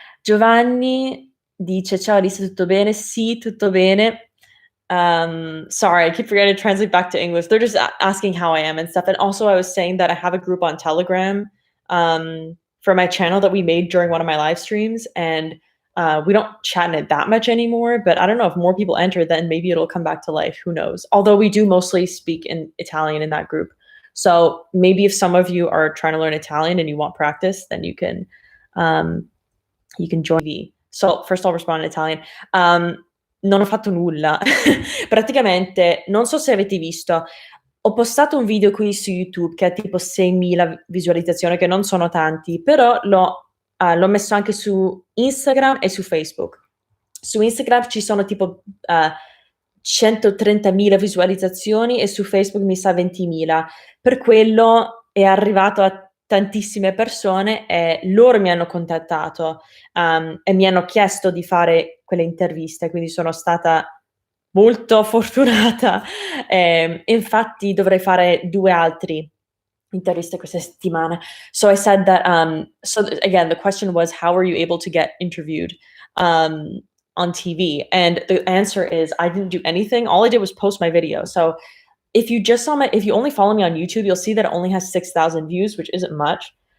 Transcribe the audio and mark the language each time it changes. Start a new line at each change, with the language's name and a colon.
Italian: Giovanni dice: "Ciao Alice, tutto bene?" Sì, tutto bene.
English: Sorry, I keep forgetting to translate back to English. They're just asking how I am and stuff. And also, I was saying that I have a group on Telegram for my channel that we made during one of my live streams, and we don't chat in it that much anymore. But I don't know if more people enter, then maybe it'll come back to life. Who knows? Although we do mostly speak in Italian in that group. So maybe if some of you are trying to learn Italian and you want practice, then you can join me. So first I'll respond in Italian.
Italian: Non ho fatto nulla. Praticamente, non so se avete visto, ho postato un video qui su YouTube che ha tipo 6.000 visualizzazioni, che non sono tanti, però l'ho messo anche su Instagram e su Facebook. Su Instagram ci sono tipo 130.000 visualizzazioni e su Facebook mi sa 20.000. Per quello è arrivato a tantissime persone e loro mi hanno contattato e mi hanno chiesto di fare quelle interviste, quindi sono stata molto fortunata. Infatti dovrei fare 2 altri interviste questa settimana.
English: So I said that, so again, the question was, how were you able to get interviewed on TV? And the answer is, I didn't do anything. All I did was post my video. So if you only follow me on YouTube, you'll see that it only has 6,000 views, which isn't much.